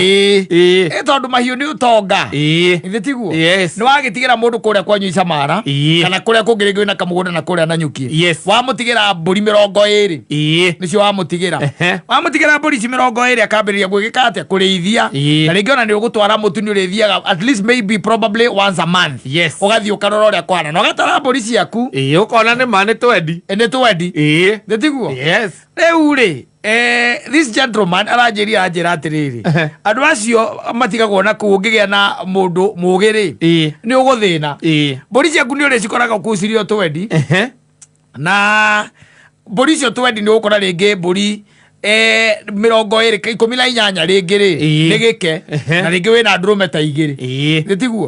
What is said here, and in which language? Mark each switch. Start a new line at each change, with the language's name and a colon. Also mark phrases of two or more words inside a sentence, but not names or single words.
Kikuyu: tondũ mahiũ nĩ ũtonga githĩ tiguo nĩ wagĩtigĩra mũndũ kũrĩa kwanyu Icamara kana kũrĩa kũngĩ rĩngĩ wĩna kamũgũnda na kũrĩa Nanyuki wamũtigĩra mbũri 20 nĩcio wamũtigĩra mbũri ici 20 akambĩrĩria gwĩka atĩa kũrĩithia na rĩngĩ ona nĩ ũgũtwara mũtu nĩ ũrĩthiaga
English: at least maybe probably once a month
Kikuyu: ũgathiĩ ũkarora ũrĩa kwana na ũgatara mbũri ciaku ũkona nĩ ma nĩ twendi githĩ tiguo rĩu rĩ
English: this gentleman
Kikuyu: aranjĩria atĩrĩrĩ andũ acio matigagwo na kũu ũngĩgĩa na mũndũ mũũgĩ rĩ nĩ ũgũthĩna mbũri ciaku nĩ ũrĩcikoraga kũu cirĩ o twendi na mbũri icio twendi nĩ ũgũkora rĩngĩ mbũri 18 rĩngĩ rĩ nĩ gĩke na rĩngĩ wĩna ndũrũme ta 2 nĩ tiguo